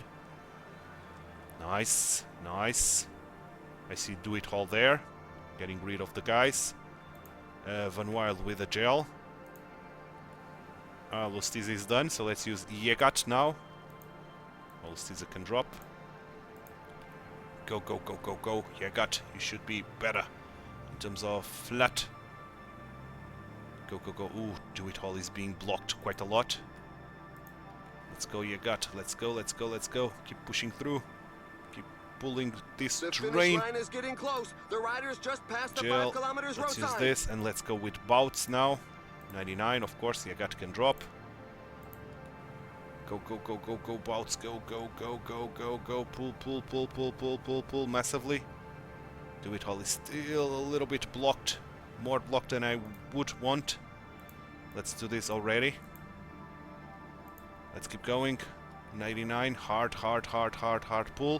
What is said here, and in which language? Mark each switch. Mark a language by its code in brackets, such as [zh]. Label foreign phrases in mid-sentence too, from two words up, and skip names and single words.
[en] Nice, nice. I see Do-It-Hall there, getting rid of the guys. Van Wild with a gel. Lustiza is done, so let's use Yegat now. Lustiza can drop. Go, go, go, go, go. Yegat, you should be better in terms of flat. Go, go, go. Ooh, Do-It-Hall is being blocked quite a lot. Let's go, Yegat. Let's go, let's go, let's go. Keep pushing through. Keep pulling this terrain. Line is getting close. The riders just passed the Gel. 5 kilometers Let's road use sign. this and let's go with Bouts now. 99, of course, Yagat can drop. Go, go, go, go, go, Bouts, go, go, go, go, go, go, pull, pull, pull, pull, pull, pull, pull, massively. Do-It-Hall is still a little bit blocked, more blocked than I would want. Let's do this already. Let's keep going. 99, hard, hard, hard, hard, hard pull.